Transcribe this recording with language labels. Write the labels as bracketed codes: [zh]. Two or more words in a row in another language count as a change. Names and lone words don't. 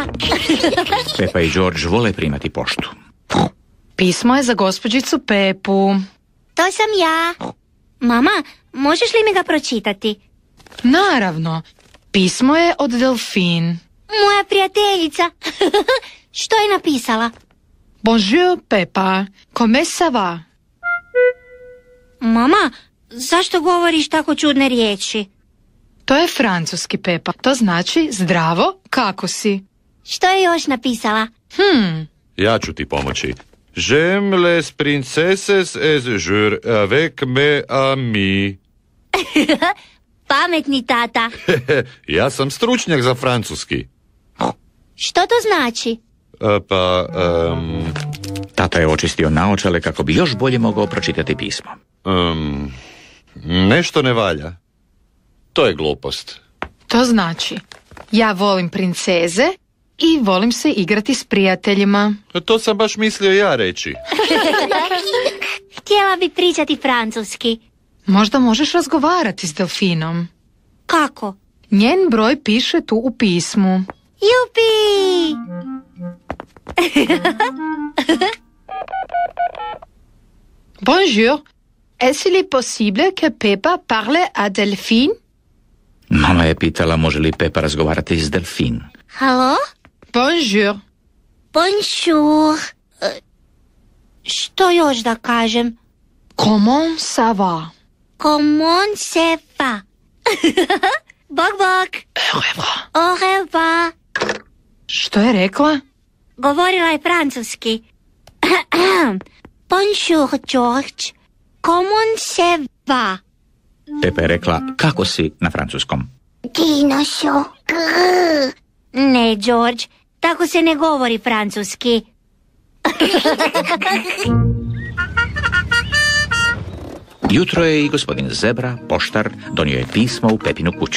[hr] Pepa i George vole primati poštu. Pismo je za gospođicu Pepu. To sam ja. Mama, možeš li mi ga pročitati? Naravno. Pismo je od Delfin. Moja prijateljica. Što je napisala? [fr] Bonjour, Pepa. Comment ça va? [hr] Mama, zašto govoriš tako čudne riječi? To je francuski, Pepa. To znači zdravo, kako si? Što je još napisala? Ja ću ti pomoći. [fr] J'aime les princesses et je joue avec mes amis. [hr] Pametni tata. Ja sam stručnjak za francuski. Što to znači? Tata je očistio naočale kako bi još bolje mogao pročitati pismo. Nešto ne valja. To je glupost. To znači, ja volim princeze i volim se igrati s prijateljima. To sam baš mislio ja reći. Htjela bi pričati francuski. Možda možeš razgovarati s Delfinom. Kako? Njen broj piše tu u pismu. Jupi! [fr] Bonjour. Est-il possible que Pepa parle à Delphine? [hr] Mama je pitala može li Pepa razgovarati s Delfin. Halo? [fr] Bonjour. Bonjour. [hr] Što još da kažem? [fr] Comment ça va? Comment ça va? [hr] Bok, bok. [fr] Au revoir. [hr] Što je rekla? Govorila je francuski. [fr] Bonjour, George. Comment ça va? [hr] Pepa je rekla kako si na francuskom. Dinošo. Ne, George, tako se ne govori francuski. Jutro je i gospodin Zebra, poštar, donio je pismo u Pepinu kuću.